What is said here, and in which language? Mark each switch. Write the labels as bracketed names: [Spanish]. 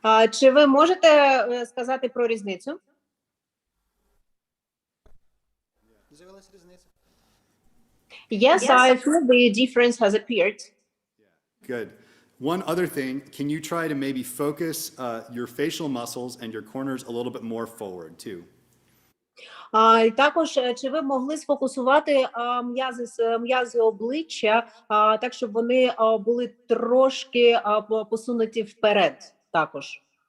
[Ukrainian] Чи ви можете сказати про різницю? [English] Yes, I feel the difference has appeared. Good. One other thing, can you try to maybe focus your facial muscles and your corners a little bit more forward too? [Ukrainian] Також, чи ви могли сфокусувати м'язи обличчя, так, щоб вони були трошки посунуті вперед також?